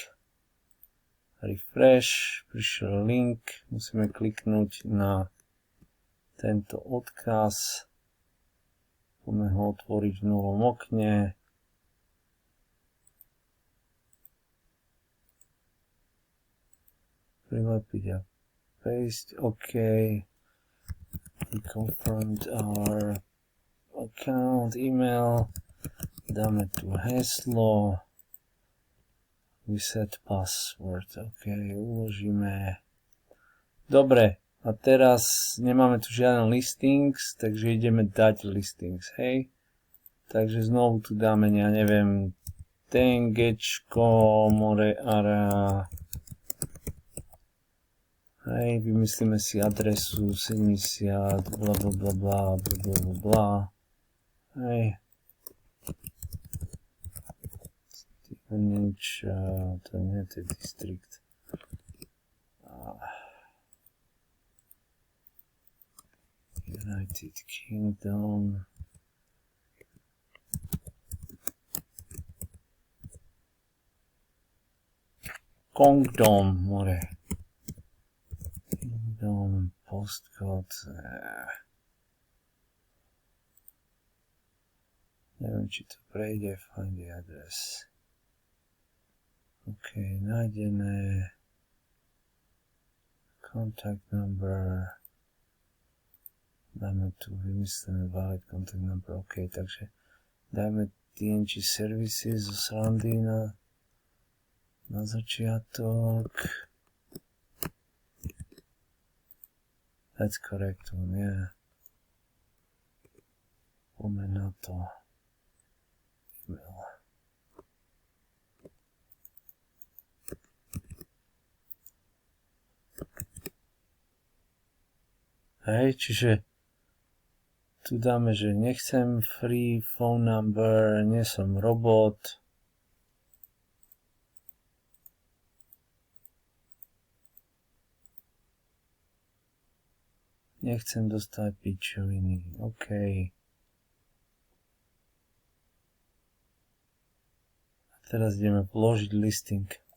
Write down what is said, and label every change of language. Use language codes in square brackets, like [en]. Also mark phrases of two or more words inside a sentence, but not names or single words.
[sk] Refresh, prišiel link. Musíme kliknúť na tento odkaz. Poďme ho otvoriť v novom okne. Prilepiť a paste, OK. [en] We confirmed our account, email, [sk] dáme tu heslo, [en] reset password, [sk] OK, uložíme. Dobre, a teraz nemáme tu žiaden listings, takže ideme dať listings, hej. Takže znovu tu dáme, ja neviem, tengečko, more area. Hej, vymyslíme si adresu 70, bla bla bla bla bla bla bla. Hej. Stevenage, to nie je district. United Kingdom. Kongdom, more. Postcode. Neviem, či to prejde. [en] Find the address. OK, nájdené. Contact number. [sk] Dáme tu vymyslené [en] valid contact number. [sk] OK, takže dáme TNG services zo srandy na začiatok. [en] That's correct one, yeah. [sk] Poďme na to. Email. Hej, čiže tu dáme, že nechcem [en] free phone number, [sk] nie som robot. Nechcem dostať pičoviny. OK. A teraz ideme vložiť listing.